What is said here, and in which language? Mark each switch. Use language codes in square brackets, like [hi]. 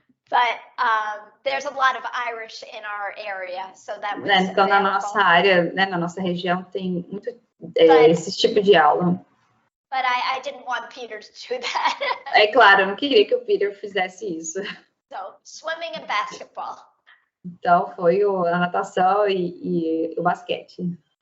[en] But there's a lot of Irish in our area, so that was [pt] então na nossa área, na nossa região tem muito esse tipo de aula. [en] But I didn't want Peter to do that. [pt] É claro, eu não queria que o Peter fizesse isso. [en] So swimming and basketball. [pt] Então foi a natação e o basquete.